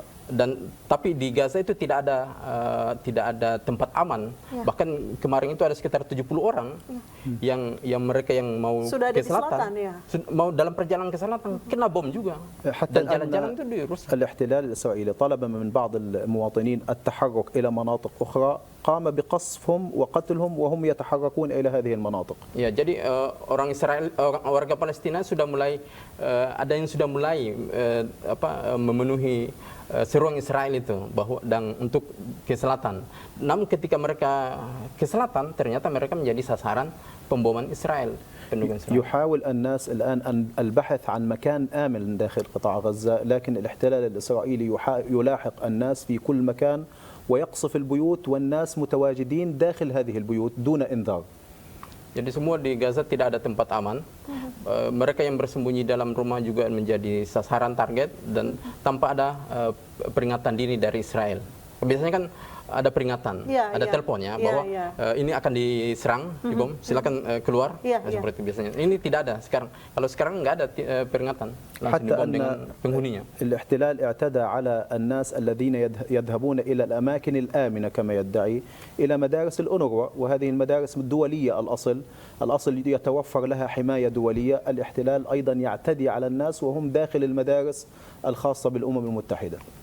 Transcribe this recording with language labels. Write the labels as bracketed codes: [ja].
[id] Dan tapi di Gaza itu tidak ada tempat aman. Bahkan kemarin itu ada sekitar 70 orang yang mereka yang mau Sudah ada ke di selatan, selatan, mau dalam perjalanan ke selatan kena bom juga. [ar] حتى [id] Dan jalan-jalan itu dirusak. [ar] الاحتلال الإسرائيلي طلب من بعض المواطنين التحرك إلى مناطق أخرى قام بقصفهم وقتلهم وهم يتحركون إلى هذه المناطق. [id] Ya, jadi orang Israel, warga Palestina sudah mulai ada yang sudah mulai memenuhi seruan Israel itu bahwa dan untuk ke selatan. Namun ketika mereka ke selatan ternyata mereka menjadi sasaran pemboman Israel. [ar] يحاول الناس الآن البحث عن مكان آمن داخل قطاع غزة، لكن الاحتلال الإسرائيلي يلاحق الناس في كل مكان ويقصف البيوت والناس متواجدين داخل هذه البيوت دون إنذار. [id] Jadi semua di Gaza tidak ada tempat aman. Mereka yang bersembunyi dalam rumah juga menjadi sasaran target dan tanpa ada peringatan dini dari Israel. Biasanya kan ada peringatan, ada teleponnya bahwa ini akan diserang, dibom, silakan keluar, seperti biasanya. Ini tidak ada sekarang. Kalau sekarang nggak ada peringatan, langsung dibom dengan penghuninya. [ar] الاحتلال اعتدى على الناس الذين يذهبون إلى الأماكن الآمنة كما يدعي إلى مدارس الأونروا، وهذه المدارس الدولية الأصل يتوفر لها حماية دولية. الاحتلال أيضا يعتدي على الناس وهم داخل المدارس الخاصة بالأمم المتحدة.